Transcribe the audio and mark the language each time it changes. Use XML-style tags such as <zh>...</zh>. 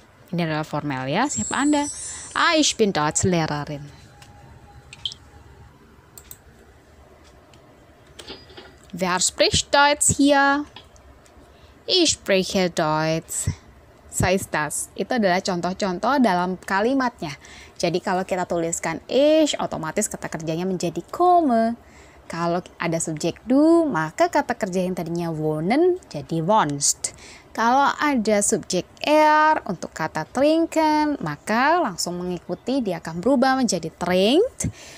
<id>Ini adalah formal ya, siapa Anda?</id> <de>Ich bin Deutschlehrerin. Wer spricht Deutsch hier? Ich spreche Deutsch. Size das.</de> <id>Itu adalah contoh-contoh dalam kalimatnya. Jadi kalau kita tuliskan ich, otomatis kata kerjanya menjadi komme. Kalau ada subjek du, maka kata kerja yang tadinya wohnen jadi wohnst. Kalau ada subjek untuk kata trinken, maka langsung mengikuti dia akan berubah menjadi trinkt.</id>